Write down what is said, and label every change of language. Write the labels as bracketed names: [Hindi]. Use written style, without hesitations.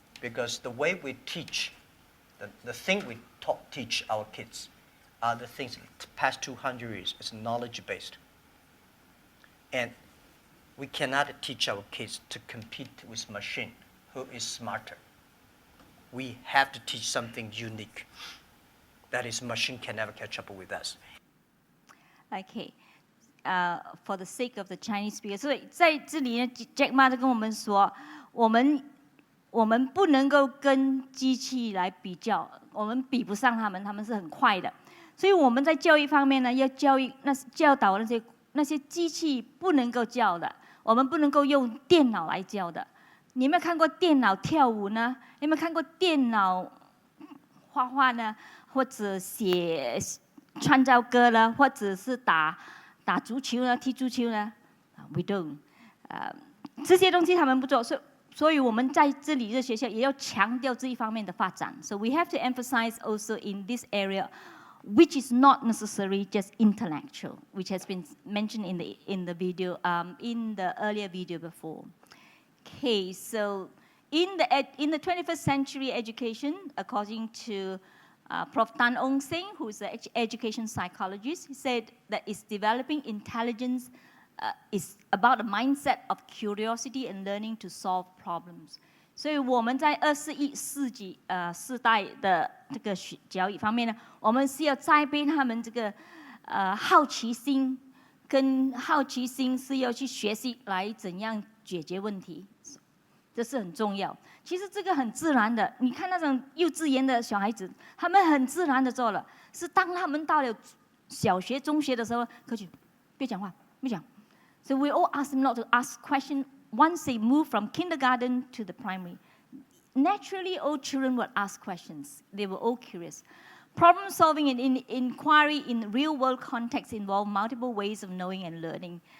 [English] Because the way we teach, the thing we teach our kids are the things the past 200 years is knowledge-based. And we cannot teach our kids to compete with machine who is smarter. We have to teach something unique. That is, machine can never catch up with us. Okay. For the sake of the Chinese speaker, [Chinese] 所以在这里呢 ，Jack Ma 就跟我们说，我们不能够跟机器来比较，我们比不上他们，他们是很快的。所以我们在教育方面呢，要教导那些机器不能够教的，我们不能够用电脑来教的。你有没有看过电脑跳舞呢？有没有看过电脑画画呢？或者创造歌呢？或者是打足球呢？踢足球呢 ？ [English] We don't。 [Chinese] 这些东西他们不做，所以我们在这里的学校也要强调这一方面的发展。 [English] So we have to emphasize also in this area, which is not necessarily just intellectual, which has been mentioned in the video, in the earlier video before. Okay, so in the 21st century education, according to Prof. Tan Ong Seng, who is an education psychologist, he said that it's developing intelligence is about a mindset of curiosity and learning to solve problems. [Chinese] 所以我们在21世代的这个教育方面呢，我们是要栽培他们这个好奇心，跟好奇心是要去学习来怎样解决问题，这是很重要。其实这个很自然的，你看那种幼稚园的小孩子，他们很自然的做了。是当他们到了小学、中学的时候，可去别讲话，别讲。 [English] So we all ask them not to ask questions once they move from kindergarten to the primary. Naturally, all children will ask questions. They were all curious. Problem solving and inquiry in real-world context involve multiple ways of knowing and learning.